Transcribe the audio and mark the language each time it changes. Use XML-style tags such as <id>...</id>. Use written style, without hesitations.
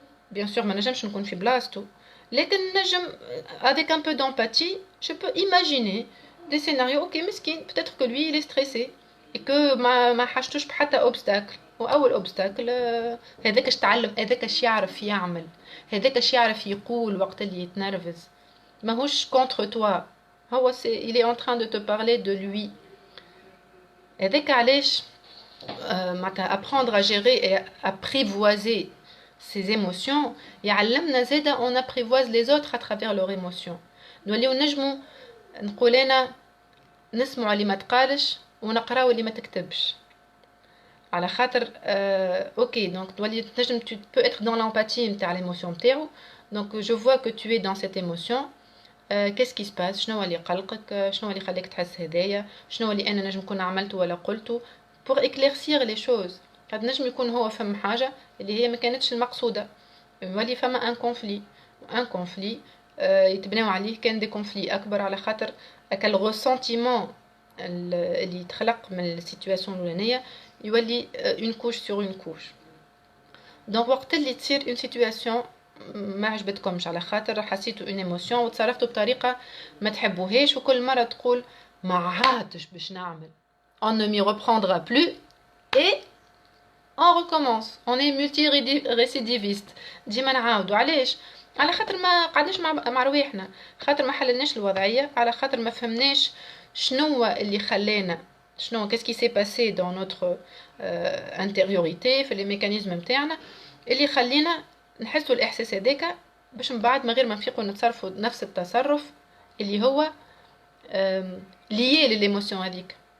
<ar>بيان سور ما نجمش نكون في بلاصتو، لكن نجم</ar> <fr>avec un peu d'empathie je peux imaginer des scénarios.</fr> <ar>اوكي مسكين</ar> <fr>peut-être que lui il est stressé et que</fr> <ar>ما حاجتوش بحتى اوبستاكل، واول اوبستاكل هذاك اش تعلم، هذاك اش يعرف يعمل، هذاك اش يعرف يقول وقت اللي يتنرفز. ماهوش</ar> <fr>contre toi، هو il est en train de te parler de lui.</fr> <ar>هذاك علاش معناتها</ar> <fr>apprendre à gérer et apprivoiser ses émotions</fr> <ar>يعلمنا زادا</ar> <fr>on apprivoise les autres à travers leurs émotions.</fr> <ar>نوليو نجمو نقول انا نسمعوا اللي ما تقالش ونقراو اللي ما تكتبش، على خاطر اوكي دونك تولي تنجم</ar> <fr>tu peux être dans l'empathie</fr> <ar>نتاع l'émotion نتاعو.</ar> <fr>donc je vois que tu es dans cette émotion. qu'est-ce qui se passe،</fr> <ar>شنو اللي قلقك، شنو اللي خليك تحس هدايا، شنو اللي انا نجم نكون عملته ولا قلته</ar> <fr>pour éclaircir les choses.</fr> <ar>قد نجم يكون هو فهم حاجه اللي هي ما كانتش المقصوده، يولي فما ان كونفلي، ان كونفلي يتبناو عليه كان دي كونفلي اكبر، على خاطر</ar> <fr>اكل غوسنتيمون</fr> <ar>اللي يتخلق من السيتواسيون الاولانيه يولي</ar> <fr>اون كوش سور اون كوش.</fr> <ar>دونك وقت اللي تصير اون سيتواسيون ما عجبتكمش على خاطر حسيتوا اون ايموسيون وتصرفتوا بطريقه ما تحبوهاش، وكل مره تقول ما عادش باش نعمل</ar> <fr>on ne m'y reprendra plus et on recommence. on est multi-récidiviste.</fr> <ar>ديما نعاودوا علاش؟ على خاطر ما قعدناش مع رواحنا، خاطر ما حللناش الوضعيه، على خاطر ما فهمناش شنو اللي خلانا، شنو</ar> <fr>qu'est-ce qui s'est passé dans notre intériorité</fr> <ar>في</ar> <fr>les mécanismes</fr> <ar>نتاعنا اللي خلينا نحسوا الاحساس هذاك، باش من بعد من غير ما نفيقوا نتصرفوا نفس التصرف اللي هو ليي للإيموسيون هذيك.</ar>